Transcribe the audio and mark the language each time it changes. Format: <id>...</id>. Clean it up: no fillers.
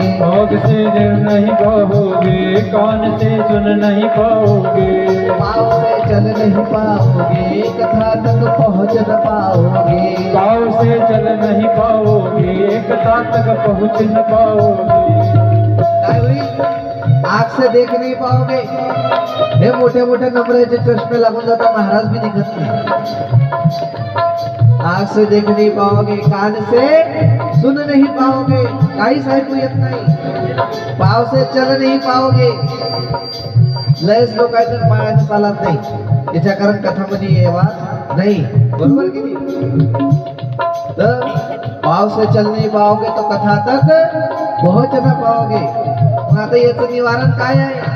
<hi>आँख से देख नहीं पाओगे, कान से सुन नहीं पाओगे. पाँव से चल नहीं पाओगे, कथा तक पहुँच न पाओगे. पाँव से चल नहीं पाओगे, कथा तक पहुँच न पाओगे.</hi> <mr>काय होईल?</mr> <hi>आँख से देख नहीं पाओगे.</hi> <mr>हे मोठे मोठे नंबराचे चष्मे लागून जातात, महाराज भी दिखत नाही.</mr> <hi>आंख से देख नहीं पाओगे, कान से सुन नहीं पाओगे,</hi> <mr>काहीच ऐकू येत नाही,</mr> <hi>पाव से चल नहीं पाओगे.</hi> <mr>लयच लोक आहेत तर पायाने चालत नाही, याच्या कारण कथामध्ये येवा नाही. बरोबर की नाही?</mr> <hi>तर पाव से चल नहीं पाओगे तो कथा तक पहुंच ना पाओगे.</hi> <mr>मग आता याचं निवारण काय आहे?</mr>